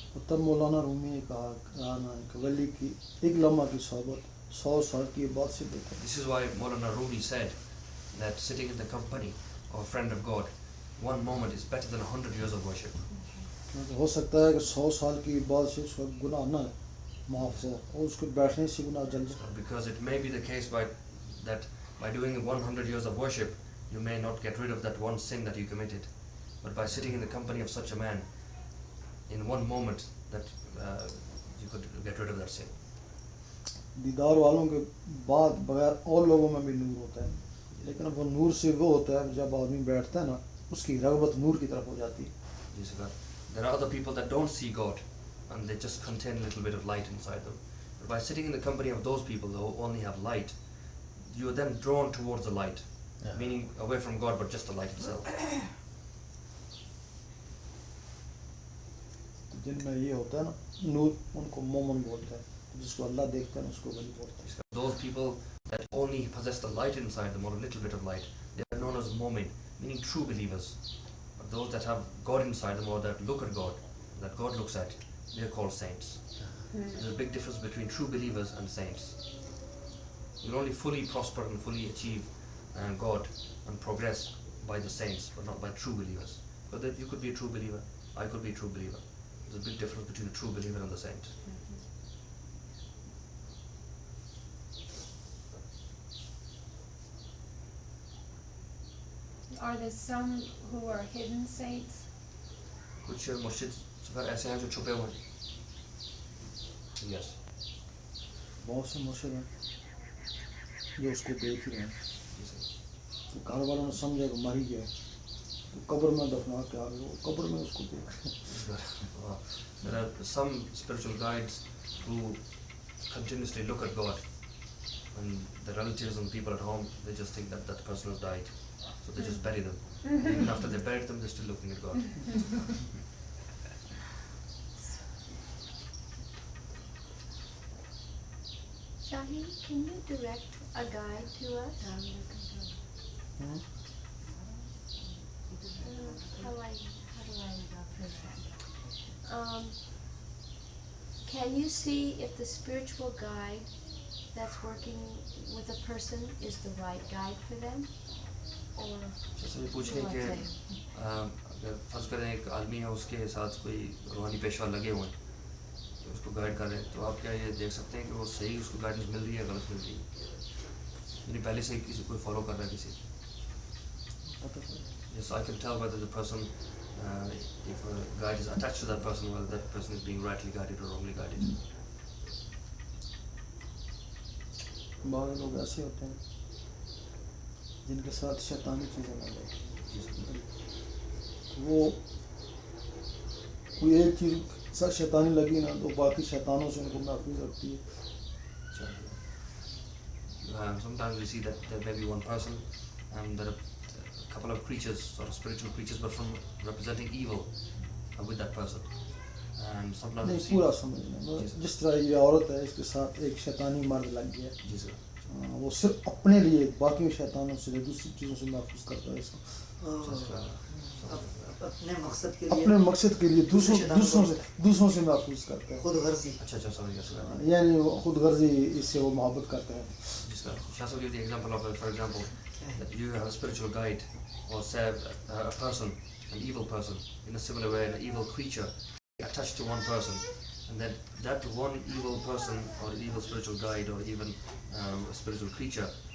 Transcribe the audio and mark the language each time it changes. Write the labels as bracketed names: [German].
[Hindi] तब मौलाना रूमी ने कहा ना कि वली की एक लम्हा की सोहबत 100 साल की इबादत से बेहतर है. [English] This is why Maulana Rumi said that sitting in the company of a friend of God, one moment is better than 100 years of worship. [Hindi] हो सकता है कि 100 साल की इबादत से उसका गुनाह ना माफ हो और उसके बैठने से गुनाह जल जाए. [English] Because it may be the case that by doing 100 years of worship, you may not get rid of that one sin that you committed. But by sitting in the company of such a man, in one moment, that you could get rid of that sin. [Hindi] दीदार वालों के बाद बगैर और लोगों में भी नूर होता है, लेकिन वो नूर से वो होता है जब आदमी बैठता है ना, उसकी रग़बत नूर की तरफ हो जाती है. [English] Yes, God. There are other people that don't see God, and they just contain a little bit of light inside them. But by sitting in the company of those people who only have light, you are then drawn towards the light, meaning away from God, but just the light itself. [Hindi] जिनमें ये होता है ना नूर, उनको मोमन बोलते हैं. जिसको अल्लाह देखता है उसको वली बोलता है. [English] Those people that only possess the light inside them, or a little bit of light, they are known as mu'min, meaning true believers. But those that have God inside them, or that look at God, that God looks at, they are called saints. So there's a big difference between true believers and saints. You will only fully prosper and fully achieve God and progress by the saints, but not by true believers. But that you could be a true believer, I could be a true believer. There's a big difference between a true believer and the saint. Are there some who are hidden saints? [Hindi] कुछ मुर्शिद ऐसे हैं जो छुपे हुए हैं. [English] Yes. [Hindi] बहुत से मुर्शिद हैं जो उसको देख ही रहे हैं. तो घर वालों ने समझा कि मर ही गया, तो कब्र में दफना के आ गए, वो कब्र में उसको देख रहे हैं. [English] There are some spiritual guides who continuously look at God, and the relatives and people at home, they just think that that person has died, so they just bury them. Even after they buried them, they're still looking at God. Shahi, can you direct a guide to us? How do I can you see if the spiritual guide that's working with a person is the right guide for them? Or [Hindi] जैसे ये पूछ रहे हैं कि अगर फर्ज करें एक आदमी है, उसके साथ कोई रूहानी पेशवा लगे हुए हैं, तो उसको गाइड कर रहे हैं, तो आप क्या ये देख सकते हैं कि वो सही उसको गाइडेंस मिल रही है या गलत मिल रही है, यानी पहले से ही किसी कोई फॉलो कर रहा है किसी. [English] Yes, I can tell whether the person, if a guide is attached to that person, whether that person is being rightly guided or wrongly guided. [Hindi] बहुत लोग ऐसे होते हैं जिनके साथ शैतानी चीज़ें लग जाए. वो कोई एक चीज़ साथ शैतानी लगी ना, तो बाकी शैतानों से उनको महफूज रखती है. [English] Sometimes we see that there may be one person and there are a couple of creatures, or spiritual creatures, but from representing evil with that person. And sometimes we [Hindi] नहीं [English] see. [Hindi] पूरा समझना, जिस तरह ये औरत है, इसके साथ एक शैतानी मर्द लग गया. जी सर. वो सिर्फ अपने लिए, बाकी शैतानों से दूसरी चीज़ों से महफूज करता है इसको. अपने मकसद के अपने मकसद के लिए दूसरों से महफूज करता है. खुद गर्जी. अच्छा समझ गया. यानी वो खुद गर्जी इससे वो मोहब्बत करता है. [English] Shall I give the example of, for example, that you have a spiritual guide, or say a person, an evil person, in a similar way, an evil creature attached to one person, and then that one evil person or evil spiritual guide or even a spiritual creature